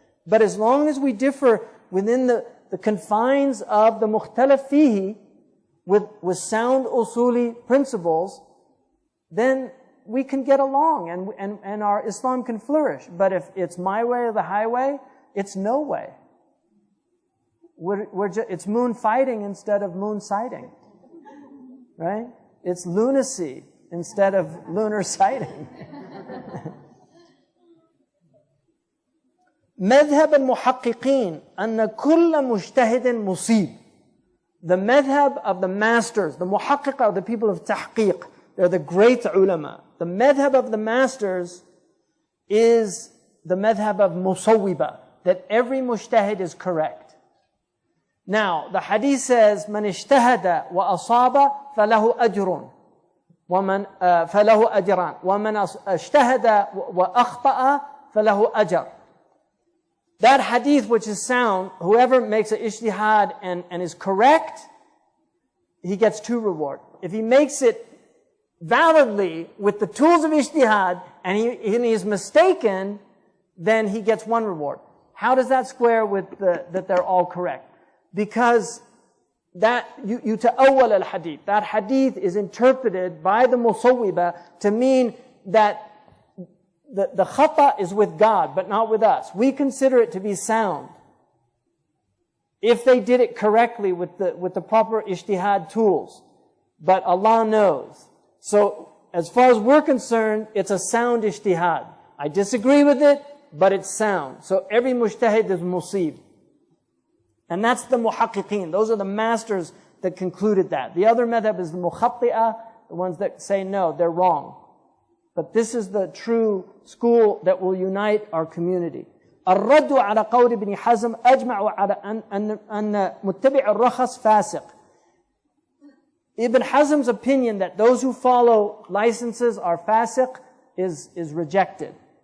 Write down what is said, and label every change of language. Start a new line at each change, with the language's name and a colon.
English: But as long as we differ within the confines of the mukhtalaf fihi, with sound usuli principles, then we can get along and our Islam can flourish. But if it's my way or the highway, it's no way. It's moon fighting instead of moon sighting. Right? It's lunacy instead of lunar sighting.
Arabic: مذهب المحققين أن كل مجتهد مصيب.
English: The madhab of the masters, the muhaqqiq are the people of tahqiq. They're the great ulama. The madhab of the masters is the madhab of musawwiba, that every mujtahid is correct. Now, the hadith says,
Arabic: من اجتهد وأصاب فله أجر
English: ومن فله أجران ومن اجتهد وأخطأ فله أجر. That hadith which is sound, whoever makes an ijtihad and is correct, he gets 2 rewards. If he makes it validly with the tools of ijtihad and he is mistaken, then he gets 1 reward. How does that square with that they're all correct? Because that you ta'awwal al-hadith. That hadith is interpreted by the musawwiba to mean that the khata is with God, but not with us. We consider it to be sound if they did it correctly with the proper ijtihad tools. But Allah knows. So, as far as we're concerned, it's a sound ijtihad. I disagree with it, but it's sound. So every mujtahid is musib. And that's the muhaqqiqeen. Those are the masters that concluded that. The other madhab is the mukhatti'ah, the ones that say no, they're wrong. But this is the true school that will unite our community.
Arabic: الرد على قول ابن حزم أجمع على أن متبع الرخص فاسق.
English: Ibn Hazm's opinion that those who follow licenses are fasiq is rejected.